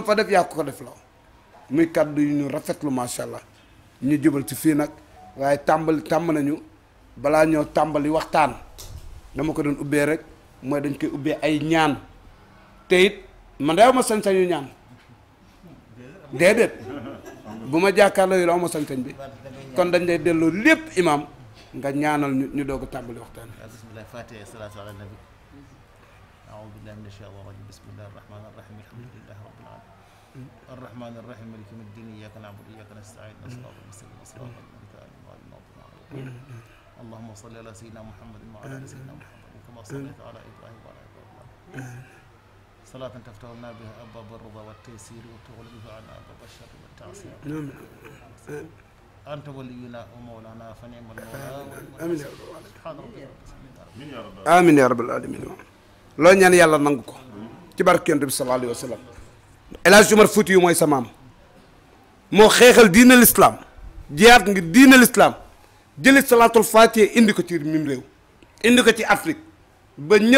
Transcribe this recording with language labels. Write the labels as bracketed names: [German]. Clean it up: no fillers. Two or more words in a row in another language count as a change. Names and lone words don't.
[Wolof] fa def yaa ko def loo muy kaddu yu ñu rafetlu [Arabic] ما شاء الله [Wolof] ñu jubal ci fii nag waaye tàmm nañu balaa ñoo tàmbali waxtaan dama ko doon ubbee rek mooy dañ koy ubbee ay ñaan te it man de aw ma sañ-sañu ñaan déedéet bu ma jàkkaarloo yi aw ma sañ-sañ bi kon dañ lay delloo lépp imam nga ñaanal ñu doog a tàmbali waxtaan. [Arabic] بسم الله الفاتحة الصلاة على النبي أعوذ بالله من الشيطان الرجيم بسم الله الرحمن الرحيم الحمد لله رب العالمين الرحمن الرحيم مالك يوم الدين إياك نعبد وإياك نستعين الصراط المستقيم صراط الذين أنعمت عليهم اللهم صل على سيدنا محمد وعلى ال سيدنا محمد كما صليت على ابراهيم وعلى ال ابراهيم صلاة تفتح لنا بها ابواب الرضا والتيسير وتغلق بها عنا ابواب الشر والتعسير انت ولينا ومولانا فنعم المولى امين يا رب العالمين امين يا رب العالمين [Wolof] loo ñaan yàlla nangu ko ci barke Yonent bi [Arabic] صلى الله عليه وسلم [Wolof] El Hadj Omar Fouti yu mooy sa maam moo xeexal diina l'islam jiyaat ngir diina l'islam jëli [Arabic] صلاة الفاتحة [Wolof] indi ko ci mim réew indi ko ci Afrique ba ñëpp